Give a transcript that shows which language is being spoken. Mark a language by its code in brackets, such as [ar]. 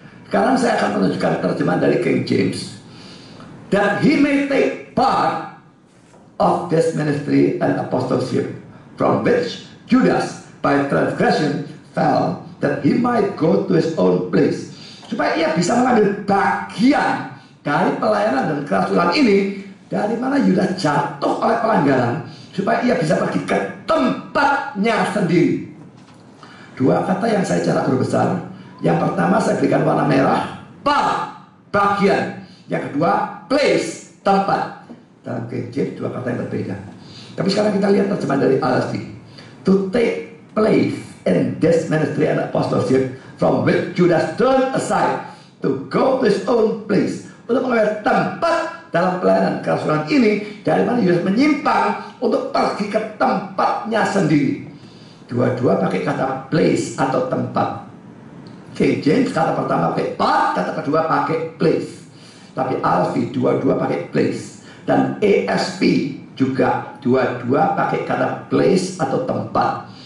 [id] Sekarang saya akan menunjukkan terjemahan dari King James, [en] that he may take part of this ministry and apostleship, from which Judas by transgression fell, that he might go to his own place. [id] supaya ia bisa mengambil bagian dari pelayanan dan kerasulan ini, dari mana Yudas jatuh oleh pelanggaran, supaya ia bisa pergi ke tempatnya sendiri. Dua kata yang saya cara berbesar. Yang pertama saya berikan warna merah, bagian. Yang kedua, place, tempat. Dalam King James dua kata yang berbeda. Tapi sekarang kita lihat terjemahan dari RSV. [en] To take place in this ministry and apostleship from which Judas turned aside to go to his own place. [id] Untuk mengambil tempat dalam pelayanan kerasulan ini, dari mana Yudas menyimpang untuk pergi ke tempatnya sendiri. Dua-dua pakai kata place atau tempat. King James kata pertama pakai part, kata kedua pakai place. Tapi RSV dua-dua pakai place. Dan ESV juga dua-dua pakai kata place atau tempat.